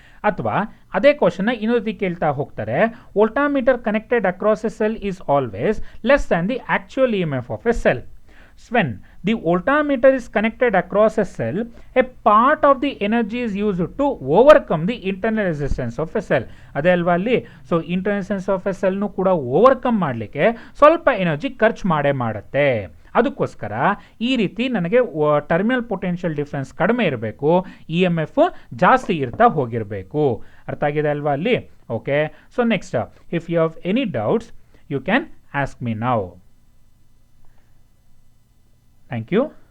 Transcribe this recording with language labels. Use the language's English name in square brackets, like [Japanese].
[Kannada] ಅಥವಾ ಅದೇ ಕ್ವಶನ್ ಇನ್ನೊಂದು ರೀತಿ ಕೇಳ್ತಾ ಹೋಗ್ತಾರೆ, [English] Voltameter connected across a cell is always less than the actual E M F of a cell. When the voltmeter is connected across a cell, a part of the energy is used to overcome the internal resistance of a cell. [Kannada] ಅದೇ ಅಲ್ವಾ ಅಲ್ಲಿ? So internal resistance of A ಸೆಲ್ನು ಕೂಡ overcome ಮಾಡಲಿಕ್ಕೆ ಸ್ವಲ್ಪ energy ಖರ್ಚು ಮಾಡುತ್ತೆ. ಅದಕ್ಕೋಸ್ಕರ ಈ ರೀತಿ ನನಗೆ ಟರ್ಮಿನಲ್ ಪೊಟೆನ್ಷಿಯಲ್ ಡಿಫ್ರೆನ್ಸ್ ಕಡಿಮೆ ಇರಬೇಕು, ಇ ಎಮ್ ಎಫ್ ಜಾಸ್ತಿ ಇರ್ತಾ ಹೋಗಿರಬೇಕು. ಅರ್ಥ ಆಗಿದೆ ಅಲ್ವಾ ಅಲ್ಲಿ? [English] Okay, so next, if you have any doubts you can ask me now. Thank you.